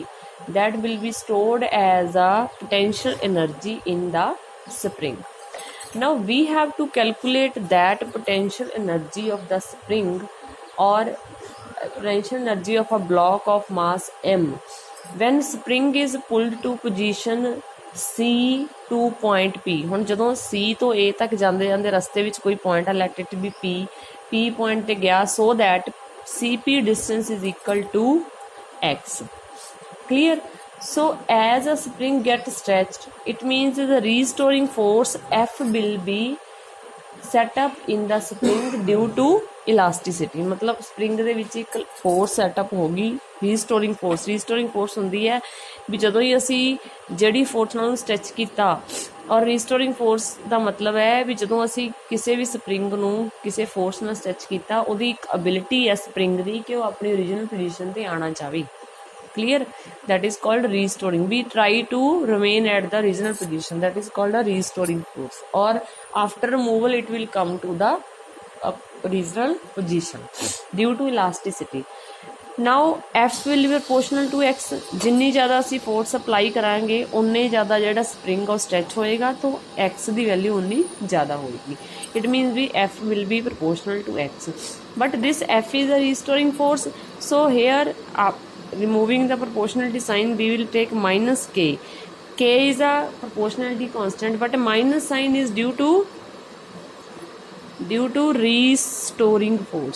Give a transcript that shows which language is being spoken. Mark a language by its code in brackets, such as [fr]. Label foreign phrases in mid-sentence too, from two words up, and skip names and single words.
[en] That will be stored as a potential energy in the spring. Now we have to calculate that potential energy of the spring or potential energy of a block of mass m when spring is pulled to position C to point P. [pa] ਹੁਣ ਜਦੋਂ C ਤੋਂ A ਤੱਕ ਜਾਂਦੇ ਜਾਂਦੇ ਰਸਤੇ ਵਿੱਚ ਕੋਈ ਪੁਆਇੰਟ ਆ, [en] let it be [pa] P ਪੁਆਇੰਟ ਤੇ ਗਿਆ, [en] so that CP distance is equal to X. Clear? So as a spring gets stretched, it means the restoring force F will be set up in the spring due to elasticity. [pa] मतलब spring ਦੇ ਵਿੱਚ ਇੱਕ [en] force setup [pa] ਹੋਗੀ, [en] restoring force [pa] ਹੁੰਦੀ ਹੈ ਵੀ ਜਦੋਂ ਹੀ ਅਸੀਂ ਜਿਹੜੀ force ਨਾਲ stretch ਕੀਤਾ, ਔਰ [en] restoring force [pa] ਦਾ ਮਤਲਬ ਹੈ ਵੀ ਜਦੋਂ ਅਸੀਂ ਕਿਸੇ ਵੀ spring ਨੂੰ ਕਿਸੇ force ਨਾਲ stretch ਕੀਤਾ, ਉਹਦੀ ਇੱਕ ability ਹੈ spring ਦੀ ਕਿ ਉਹ ਆਪਣੀ [en] original position [pa] ਤੇ ਆਉਣਾ ਚਾਹਵੇ. [en] Clear? That is called restoring. We try to remain at the original position. That is called a restoring force. Or after removal, it will come to the original position due to elasticity. Now F will be proportional to X. [pa] ਜਿੰਨੀ ਜ਼ਿਆਦਾ ਅਸੀਂ [en] force apply [pa] ਕਰਾਂਗੇ ਓਨੀ ਜ਼ਿਆਦਾ ਜਿਹੜਾ spring ਔਰ stretch ਹੋਵੇਗਾ, ਤਾਂ X ਦੀ value ਓਨੀ ਜ਼ਿਆਦਾ ਹੋਵੇਗੀ. [en] It means भी F will be proportional to X. But this F is a restoring force. So here removing the proportionality sign, we will take minus K. K is a proportionality constant, but a minus sign is due to restoring force.